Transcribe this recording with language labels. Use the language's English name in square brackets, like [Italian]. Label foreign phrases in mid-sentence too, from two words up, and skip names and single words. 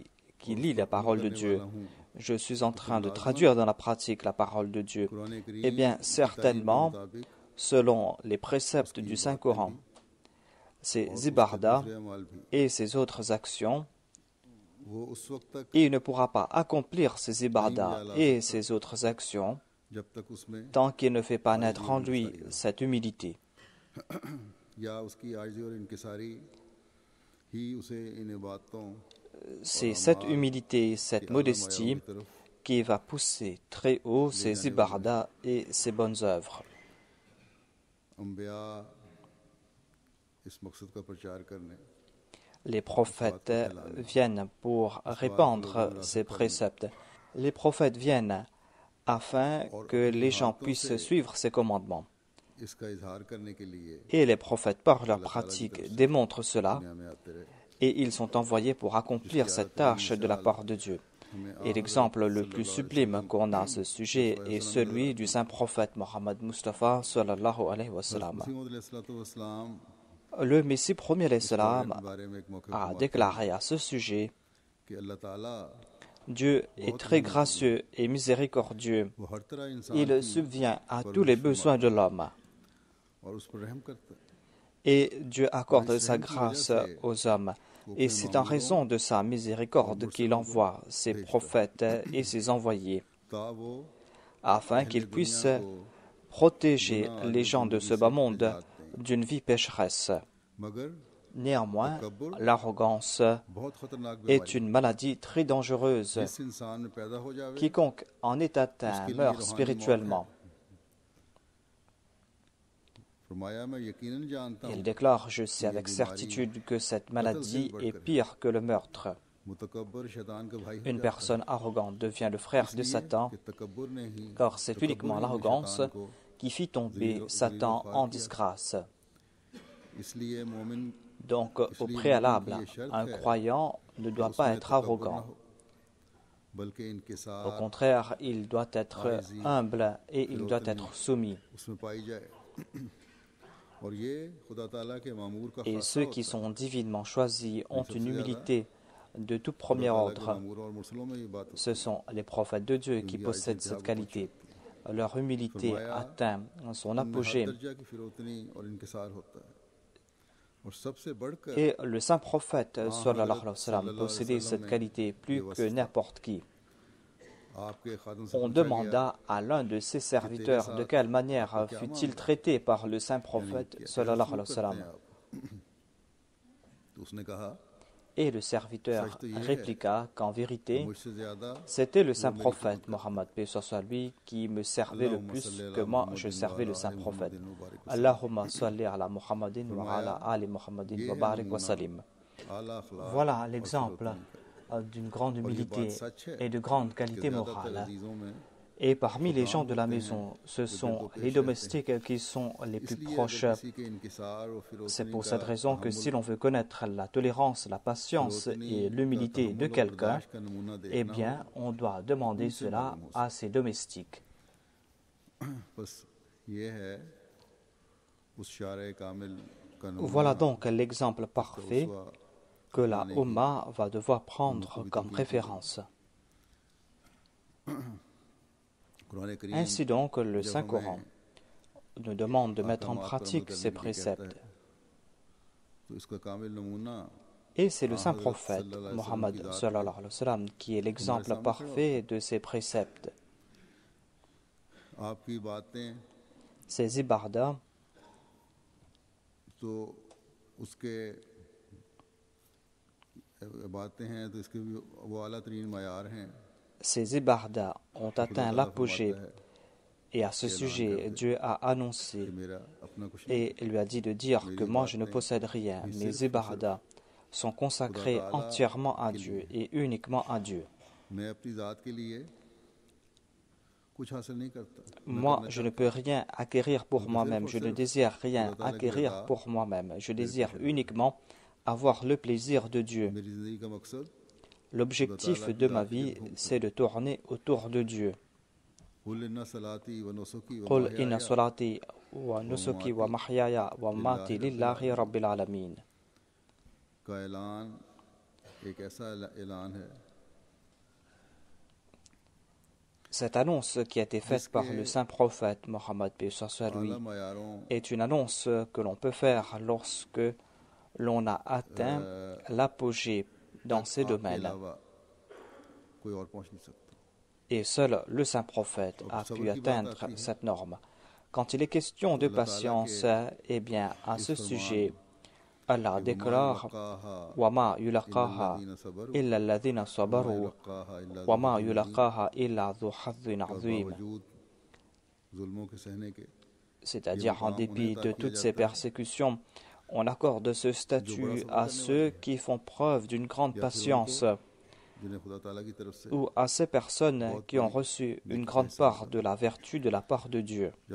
[French] qui lit la parole de Dieu, je suis en train de traduire dans la pratique la parole de Dieu, eh bien certainement, selon les préceptes du Saint-Coran, ces ibadah et ces autres actions, il ne pourra pas accomplir ces ibadah et ces autres actions tant qu'il ne fait pas naître en lui cette humilité. [Urdu] ہی اسے ان عبادتوں [French] C'est cette humilité, cette modestie qui va pousser très haut ses ibadah et ses bonnes œuvres. [Urdu] انبیا اس مقصد کا پرچار کرنے [French] Les prophètes viennent pour répandre ces préceptes. Les prophètes viennent afin que les gens puissent suivre ces commandements. [Urdu] اس کا اظہار کرنے کے لیے [French] Et les prophètes, par leur pratique, démontrent cela, [Urdu] دنیا میں آتے رہے. [French] et ils sont envoyés pour accomplir cette tâche de la part de Dieu. Et l'exemple le plus sublime qu'on a à ce sujet est celui du saint prophète Mohammed Mustafa [Arabic] صلى الله عليه وسلم. [French] Le Messie premier [Arabic] عليه السلام [French] a déclaré à ce sujet: [Urdu] کہ اللہ تعالیٰ [French] Dieu est très gracieux et miséricordieux. [Urdu] وہ ہر طرح انسان [French] Il subvient à tous les besoins de l'homme. [Urdu] اور اس پر رحم کرتا ہے. [French] Et Dieu accorde sa grâce aux hommes. Et c'est en raison de sa miséricorde qu'il envoie ses prophètes et ses envoyés, [Urdu] تا وہ [French] afin qu'ils puissent protéger les gens de ce bas monde d'une vie pécheresse. [Urdu] मगर [French] Néanmoins, l'arrogance [Urdu] بہت خطرناک [French] est une maladie très dangereuse. [Urdu] جس انسان میں پیدا ہو جاوے [French] Quiconque en est atteint meurt spirituellement. [Urdu] فرمایا میں یقیناً جانتا [French] Il [Urdu] हूँ [French] déclare: Je sais avec certitude que cette maladie est pire que le meurtre. [Urdu] متکبر شیطان کا بھائی ہو [French] Une personne arrogante devient le frère de Satan, [Urdu] کہ تکبر نے ہی [French] car c'est uniquement l'arrogance qui fit tomber Satan en disgrâce. [Urdu] اس لیے مومن [French] Donc, au préalable, un croyant ne doit pas être arrogant. [Urdu] بلکہ ان کے [French] Au [Urdu] साथ [French] contraire, il doit être humble et il doit être soumis. [Urdu] اس میں پائی جائے اور یہ خدا تعالیٰ کے مامور کا [French] Et [Urdu] खासा [French] ceux qui sont divinement choisis ont une humilité de tout premier ordre. [Urdu] مامور اور مرسلوں میں یہ بات [French] Ce sont les prophètes de Dieu qui possèdent cette qualité. Leur humilité atteint son apogée. [Urdu] درجہ کی فروتنی اور انکسار ہوتا ہے اور سب سے بڑھ کر [French] Et le saint prophète [Arabic] صلى الله عليه وسلم [French] possédait cette qualité plus que n'importe qui. [Urdu] آپ کے خادم سے [French] On demanda à l'un de ses serviteurs de quelle manière fut-il traité par le saint prophète [Arabic] صلى الله عليه وسلم. [Urdu] تو اس نے کہا [French] Et le serviteur répliqua qu'en vérité, [Urdu] مجھ سے زیادہ [French] c'était le saint prophète Mohammed paix soit lui qui me servait le plus que moi je servais le saint prophète. [Arabic] اللهم صل على محمد وعلى آل محمد وبارك وسلم. [Urdu] اعلیٰ اخلاق [French] Voilà l'exemple d'une grande humilité et de grande qualité morale. [Urdu] چیزوں میں [French] Et parmi les gens de la maison, ce sont les domestiques qui sont les plus proches. [Urdu] کسی کے انکسار اور فروتنی [French] C'est pour cette raison que si l'on veut connaître la tolérance, la patience et l'humilité de quelqu'un, [Urdu] کا نمونہ دے [French] eh bien, on doit demander cela à ses domestiques. [Urdu] بس یہ ہے اس شارع کامل کا [French] Voilà donc l'exemple parfait que la Ummah va devoir prendre comme référence. [Urdu] قرآن کریم [French] Ainsi donc, le Saint-Coran nous demande de mettre en pratique ces préceptes. [Urdu] تو اس کا کامل نمونہ [French] Et c'est le saint prophète Mohammed [Arabic] صلى الله عليه وسلم [French] qui est l'exemple parfait de ces préceptes. [Urdu] آپ کی باتیں [French] Ces ibadah, [Urdu] تو اس کے باتیں ہیں تو اس کے بھی وہ اعلیٰ ترین معیار ہیں [French] ces ibadah ont atteint l'apogée. Et à ce sujet, Dieu a annoncé [Urdu] کہ میرا اپنا کچھ [French] et lui a dit de dire que moi je ne possède rien. Mes ibadah sont consacrés entièrement à Dieu et uniquement à Dieu. [Urdu] میں اپنی ذات کے لیے کچھ حاصل نہیں کرتا [French] Moi, je ne peux rien acquérir pour moi-même. Je ne désire rien acquérir pour moi-même. Je désire uniquement avoir le plaisir de Dieu. [Urdu] میری زندگی کا مقصد [French] L'objectif de ma vie, c'est de tourner autour de Dieu. [Arabic] قل إن صلاتي ونسكي و قل إن صلاتي ونسكي ومحياي ومماتي لله رب العالمين. [Urdu] کا اعلان ایک ایسا اعلان ہے [French] Cette annonce qui a été faite par le saint prophète Mohammed paix soit lui [Urdu] اعلیٰ معیاروں [French] est une annonce que l'on peut faire lorsque l'on a atteint l'apogée dans ces [Urdu] के [French] domaines. [Urdu] علاوہ کوئی اور پہنچ نہیں سکتا [French] Et seul le saint prophète a pu atteindre cette norme. Quand il est question de patience, eh bien, à ce sujet, Allah déclare [Arabic] وَمَا يُلَقَّاهَا إِلَّا الَّذِينَ صَبَرُوا وَمَا يُلَقَّاهَا إِلَّا ذُو حَظٍّ عَظِيمٍ. [French] C'est-à-dire, en dépit de toutes ces persécutions, on accorde ce statut à ceux qui font preuve d'une grande patience, ou à ces personnes qui ont reçu une grande part de la vertu de la part de Dieu.